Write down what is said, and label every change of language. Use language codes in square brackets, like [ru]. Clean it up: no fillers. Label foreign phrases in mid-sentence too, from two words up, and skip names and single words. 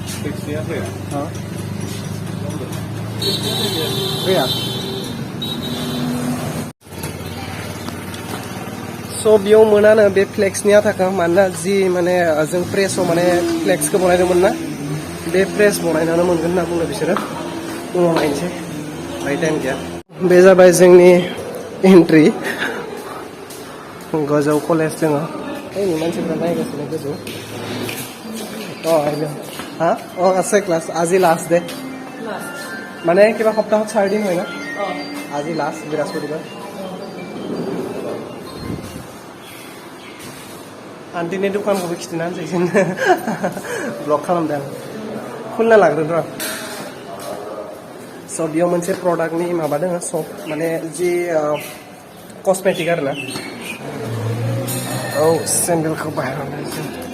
[brx] गैया स' बेयाव मोनानो बे फ्लेक्सनि आथाखौ मानोना जि माने जों प्रेसआव माने फ्लेक्सखौ बनायदोंमोन ना बे प्रेस बनायनानै मोनगोन होनना बुंदों बिसोरो उनाव नायनोसै बाय टाइम गैया बे जाबाय जोंनि एन्ट्रि गोजौ कलेज दङ ओइ मानसिफ्रा नायगासिनो गोजौ [as] আছে ক্লাস আজি লাস্ট ডে মানে কিবা সপ্তাহত 4 দিন হয় না আজি লাস্ট বৃহস্পতিবার [brx] आन्टिनि दखानखौबो खिथिना होनसै जों ब्लग खालामदों खुलिना लाग्रोन र' स' बेयाव मोनसे प्रडाक्टनि माबा दङ सप माने जि कस्मेटिक आरोना औ सेन्देलखौ बाहेराव नायसै